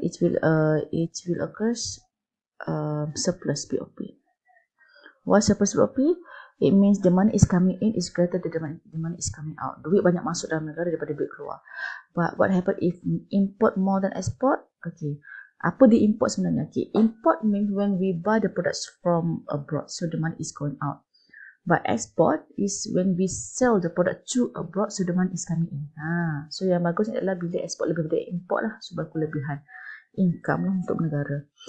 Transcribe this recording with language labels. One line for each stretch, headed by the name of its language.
English: It will occur surplus BOP. Why surplus BOP? It means the money is coming in is greater than the money is coming out.
Malay: Duit banyak masuk dalam negara daripada duit keluar.
English: But what happen if import more than export? Okay,
Malay: apa di import sebenarnya?
English: Okay, import means when we buy the products from abroad, so the money is going out. But export is when we sell the product to abroad, so the money is coming in.
Malay: So yang bagus adalah bila export lebih daripada import lah, sebab kelebihan income lah untuk negara.